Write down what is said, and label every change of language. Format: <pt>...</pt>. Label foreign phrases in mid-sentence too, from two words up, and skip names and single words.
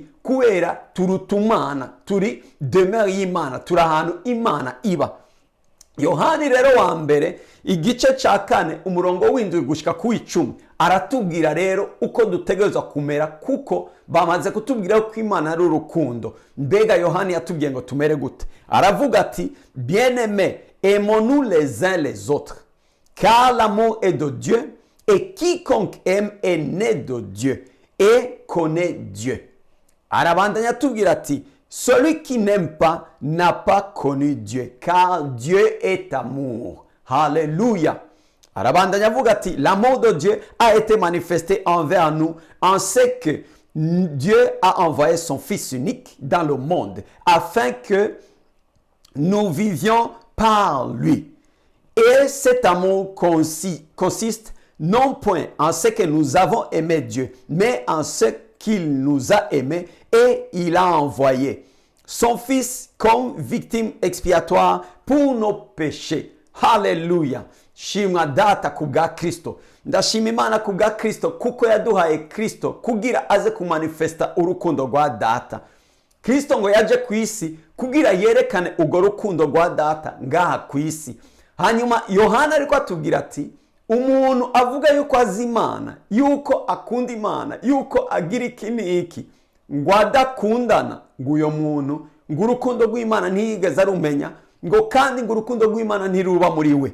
<rn>Kubera turutumana, turi demeure y'Imana, turi ahantu Imana iba. Yohani rero wa mbere igice ca 4 umurongo w'indwi gushika ku 10 aratubwira rero uko dutegerezwa kumera, kuko bamaze kutubwira ko Imana ari urukundo. Mbega Yohani yatubwiye ngo tumere gute? Aravuga ati</rn> <fr>bien-aimés, aimons-nous les uns les autres, car l'amour est de Dieu, et quiconque aime est né de Dieu et connaît Dieu.</fr> <rn>Arabandanya atubwira ati</rn> <fr>celui qui n'aime pas n'a pas connu Dieu, car Dieu est amour. Alléluia.</fr> <rn>Arabandanya avuga ati</rn> <fr>l'amour de Dieu a été manifesté envers nous en ce que Dieu a envoyé son Fils unique dans le monde afin que nous vivions par lui. Et cet amour consiste non point en ce que nous avons aimé Dieu, mais en ce qu'il nous a aimés et il a envoyé son Fils comme victime expiatoire pour nos péchés. Hallelujah.</fr> <rn>Shimwa data kubwa Kristo. Ndashima Imana kubwa Kristo kuko yaduhaye Kristo kugira aze kumanifesta urukundo rwa data. Kristo ngo yaje ku isi kugira yerekane urwo rukundo rwa data ngaha ku isi. Hanyuma Yohana ariko atubwira ati umuntu avuga yuko azi Imana, yuko akunda Imana, yuko agira iki ngo adakundana, ngo uyo muntu ngo urukundo rw'Imana ntiyigeze arumenya, ngo kandi ngo urukundo rw'Imana ntiruba muri we.</rn>